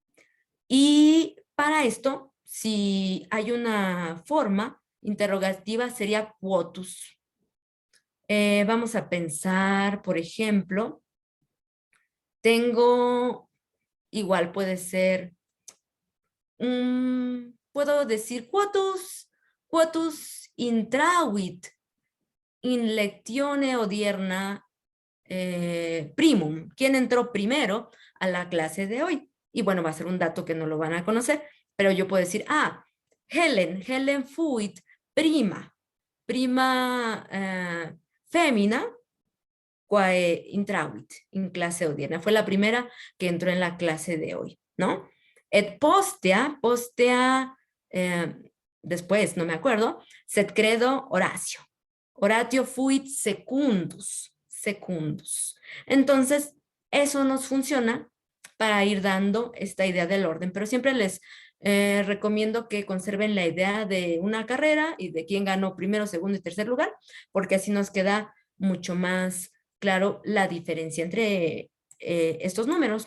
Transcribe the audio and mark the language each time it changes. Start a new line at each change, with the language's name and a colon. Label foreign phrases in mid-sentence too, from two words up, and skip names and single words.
Spanish: Y para esto, si hay una forma interrogativa, sería quotus. Vamos a pensar, por ejemplo, tengo, igual puede ser, puedo decir
Latin: quotus intravit in lectione odierna primum.
Spanish: ¿Quién entró primero a la clase de hoy? Y bueno, va a ser un dato que no lo van a conocer, pero yo puedo decir,
Latin: Helen fuit prima femina quae intravit in clase odierna.
Spanish: Fue la primera que entró en la clase de hoy, ¿no?
Latin: Et postea,
Spanish: después, no me acuerdo,
Latin: sed credo Horacio. Horatio fuit secundus.
Spanish: Entonces, eso nos funciona para ir dando esta idea del orden. Pero siempre les recomiendo que conserven la idea de una carrera y de quién ganó primero, segundo y tercer lugar, porque así nos queda mucho más claro la diferencia entre estos números.